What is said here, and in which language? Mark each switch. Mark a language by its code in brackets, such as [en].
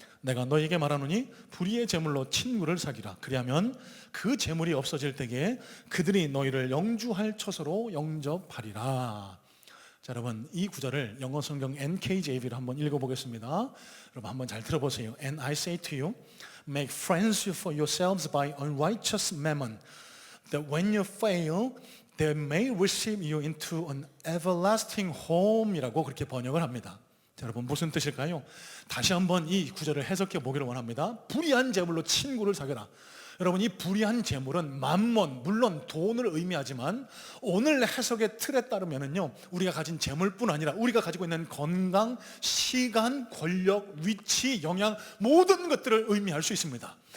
[ko] 내가 너에게 말하노니 불의의 재물로 친구를 사귀라. 그리하면 그 재물이 없어질 때에 그들이 너희를 영주할 처소로 영접하리라. 자, 여러분, 이 구절을 영어 성경 NKJV로 한번 읽어보겠습니다. 여러분, 한번 잘 들어보세요. [en] And I say to you, make friends for yourselves by unrighteous mammon, that when you fail, they may receive you into an everlasting home [ko] 이라고 그렇게 번역을 합니다. 자, 여러분 무슨 뜻일까요? 다시 한번 이 구절을 해석해 보기를 원합니다. 불의한 재물로 친구를 사귀라. 여러분, 이 불의한 재물은 만몬, 물론 돈을 의미하지만 오늘 해석의 틀에 따르면은요, 우리가 가진 재물뿐 아니라 우리가 가지고 있는 건강, 시간, 권력, 위치, 영향, 모든 것들을 의미할 수 있습니다.